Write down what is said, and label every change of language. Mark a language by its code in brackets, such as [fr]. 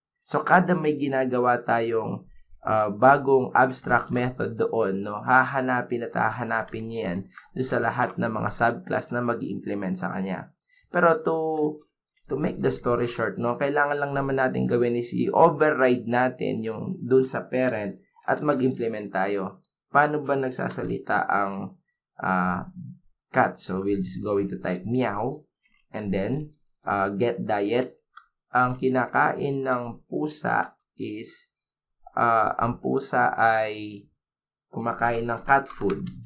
[tl] So, kada may ginagawa tayong bagong abstract method doon, no, hahanapin at hahanapin niya yan doon sa lahat ng mga subclass na mag-implement sa kanya. Pero [en] to make the story short, [tl] no, kailangan lang naman natin gawin is i-override natin yung doon sa parent at mag-implement tayo. Paano ba nagsasalita ang cat? [en] So, we'll just going to type meow and then get diet. [tl] Ang kinakain ng pusa is ang pusa ay kumakain ng cat food.